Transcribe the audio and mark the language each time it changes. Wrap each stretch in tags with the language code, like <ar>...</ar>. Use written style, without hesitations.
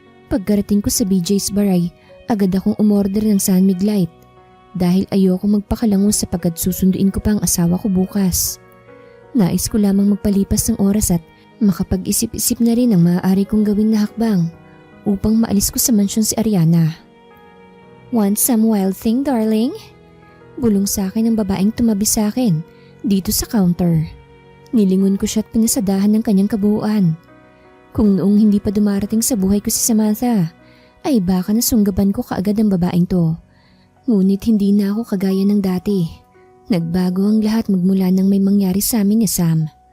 <tl>Pagkarating ko sa BJ's Bar ay agad akong umorder ng San Mig Light dahil ayoko magpakalango sapagkat susunduin ko pa ang asawa ko bukas. Nais ko lamang magpalipas ng oras at makapag-isip-isip na rin ang maaari kong gawin na hakbang upang maalis ko sa mansyon si Ariana.</tl> <en>"Want some wild thing, darling?"</en> <tl>Bulong sa akin ng babaeng tumabi sa akin dito sa counter. Nilingon ko siya at pinasadahan ng kanyang kabuuan. Kung noong hindi pa dumarating sa buhay ko si Samantha, ay baka nasunggaban ko kaagad ang babaeng to. Ngunit hindi na ako kagaya ng dati. Nagbago ang lahat magmula nang may mangyari sa amin ni Sam.</tl>